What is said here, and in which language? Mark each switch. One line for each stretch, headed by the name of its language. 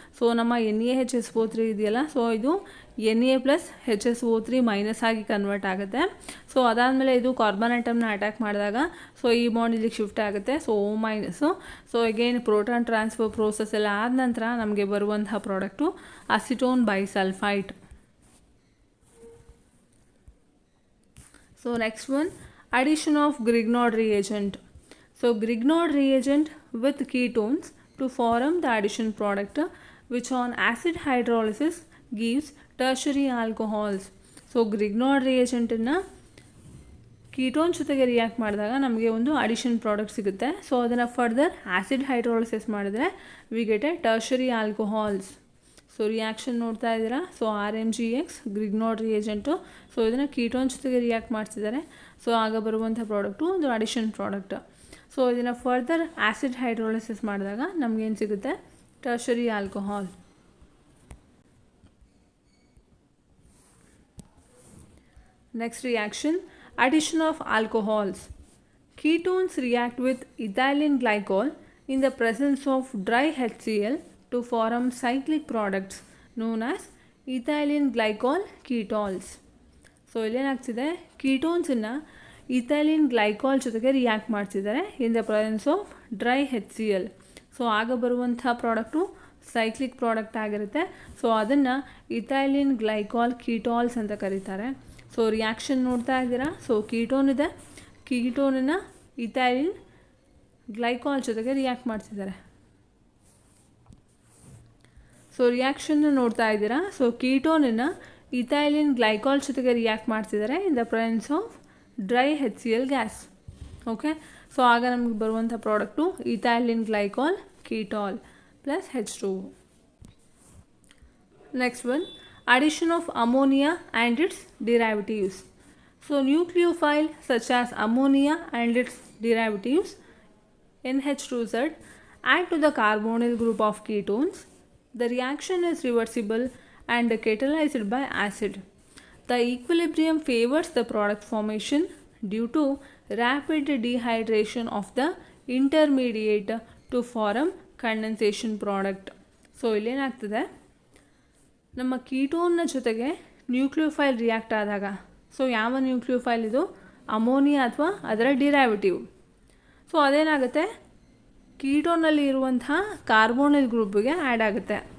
Kannada: So ನಮ್ಮ NaHSO3 ಇದೆಯಲ್ಲ, so ಇದು Na+HSO3- ಆಗಿ ಕನ್ವರ್ಟ್ ಆಗುತ್ತೆ. ಸೊ ಅದಾದಮೇಲೆ ಇದು ಕಾರ್ಬನ್ ಆಟಮ್ನ ಅಟ್ಯಾಕ್ ಮಾಡಿದಾಗ ಸೊ ಈ ಬಾಂಡ್ ಇಲ್ಲಿಗೆ ಶಿಫ್ಟ್ ಆಗುತ್ತೆ. So O-. So again proton transfer process ಎಲ್ಲ ಆದ ನಂತರ ನಮಗೆ ಬರುವಂತಹ product acetone ಬೈಸಲ್ಫೈಟ್.
English: So next one, addition of Grignard reagent. So Grignard reagent with ketones to form the addition product which on acid hydrolysis gives tertiary alcohols.
Kannada: So Grignard reagent ಅನ್ನು ketone ಜೊತೆಗೆ react ಮಾಡಿದಾಗ ನಮಗೆ ಒಂದು addition product ಸಿಗುತ್ತೆ. So ಅದನ್ನು further acid hydrolysis ಮಾಡಿದ್ರೆ
English: We get a tertiary alcohols.
Kannada: So reaction ನೋಡ್ತಾ ಇದ್ದೀರಾ. So RMgX Grignard ರಿಯೇಜೆಂಟು. ಸೊ ಇದನ್ನು ಕೀಟೋನ್ ಜೊತೆಗೆ ರಿಯಾಕ್ಟ್ ಮಾಡ್ತಿದ್ದಾರೆ. ಸೊ ಆಗ ಬರುವಂಥ ಪ್ರಾಡಕ್ಟು ಒಂದು ಅಡಿಷನ್ ಪ್ರಾಡಕ್ಟ್. ಸೊ ಇದನ್ನು ಫರ್ದರ್ ಆ್ಯಸಿಡ್ ಹೈಡ್ರೋಲಿಸಿಸ್ ಮಾಡಿದಾಗ ನಮಗೇನು ಸಿಗುತ್ತೆ, tertiary alcohol.
English: Next reaction, addition of alcohols. Ketones react with ethylene glycol in the presence of dry HCl to form cyclic products known as ethylene glycol ketols.
Kannada: So ಇಲ್ಲೇನಾಗ್ತಿದೆ, ಕೀಟೋನ್ಸನ್ನು ethylene glycol ಜೊತೆಗೆ react ಮಾಡ್ತಿದ್ದಾರೆ
English: In the presence of dry HCl.
Kannada: So ಆಗ ಬರುವಂಥ product cyclic product ಆಗಿರುತ್ತೆ. So ಅದನ್ನು ethylene glycol ಕೀಟಾಲ್ಸ್ ಅಂತ ಕರೀತಾರೆ. So reaction ನೋಡ್ತಾ ಇದ್ದೀರಾ. ಸೊ ಕೀಟೋನ್ ಇದೆ, ಕೀಟೋನನ್ನು ಇಥೈಲಿನ್ ಗ್ಲೈಕಾಲ್ ಜೊತೆಗೆ ರಿಯಾಕ್ಟ್ ಮಾಡ್ತಿದ್ದಾರೆ. ಸೊ ರಿಯಾಕ್ಷನ್ನ ನೋಡ್ತಾ ಇದ್ದೀರಾ. ಸೊ ಕೀಟೋನನ್ನು ಇಥೈಲಿನ್ ಗ್ಲೈಕಾಲ್ ಜೊತೆಗೆ ರಿಯಾಕ್ಟ್ ಮಾಡ್ತಿದ್ದಾರೆ
English: In the presence of dry HCl gas.
Kannada: Okay, so ಆಗ ನಮಗೆ ಬರುವಂಥ product ethylene glycol ಕೀಟಾಲ್ plus H2O.
English: Next one, addition of ammonia and its derivatives. So nucleophile such as ammonia and its derivatives NH2Z add to the carbonyl group of ketones. The reaction is reversible and catalyzed by acid. The equilibrium favors the product formation due to rapid dehydration of the intermediate to form condensation product.
Kannada: So ಇಲ್ಲೇನಾಗ್ತದೆ, ನಮ್ಮ ಕೀಟೋನ್ನ ಜೊತೆಗೆ nucleophile react ಆದಾಗ, so ಯಾವ nucleophile ಇದು, ammonia ಅಥವಾ ಅದರ derivative. So ಅದೇನಾಗುತ್ತೆ, ಕೀಟೋನಲ್ಲಿ ಇರುವಂತಹ carbonyl ಗ್ರೂಪಿಗೆ add ಆಗುತ್ತೆ.